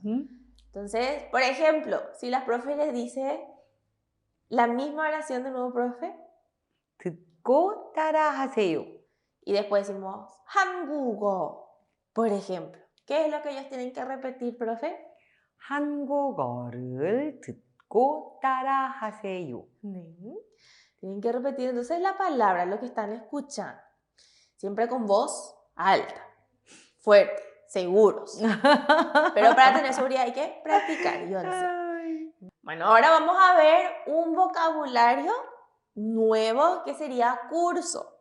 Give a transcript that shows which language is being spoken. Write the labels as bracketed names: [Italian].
[Spanish] Ujú. Entonces, por ejemplo, si la profe les dice la misma oración de nuevo, profe, [Korean] 듣고 따라하세요. [Spanish] y después decimos 한국어, por ejemplo. ¿Qué es lo que ellos tienen que repetir, profe? [Korean] 한국어를 듣고 따라하세요. [Spanish] Tienen que repetir entonces la palabra, lo que están escuchando. Siempre con voz alta, fuerte, seguros. Pero para tener seguridad hay que practicar, yo no sé. Ay. Bueno, ahora vamos a ver un vocabulario nuevo que sería curso.